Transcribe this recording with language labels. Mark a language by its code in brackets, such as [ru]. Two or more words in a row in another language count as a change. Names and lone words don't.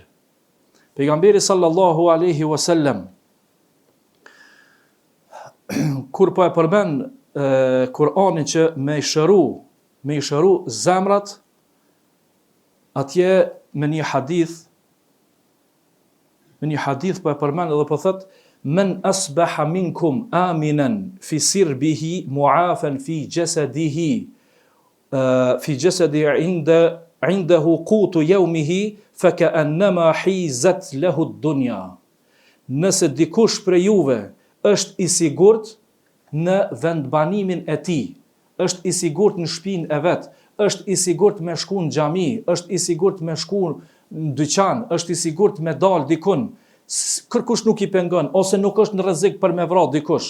[sq] Pejgamberi [ar] صلى الله عليه وسلم [sq] kur po e përmend Kur'anin që me i shëru zemrat, atje me një hadith po e përmend edhe po thot [ar] من أصبح منكم آمنا في سربه معافى في جسده عنده قوت يومه فكأنما حيزت له الدنيا. [sq] Nëse dikush prej juve është i sigurt në vendbanimin e tij, është i sigurt në shtëpinë e vet, është i sigurt me shku në xhami, është i sigurt me shku në dyqan, është i sigurt me dal dikun, kërkush nuk i pengon, ose nuk është në rrezik për me vrarë dikush.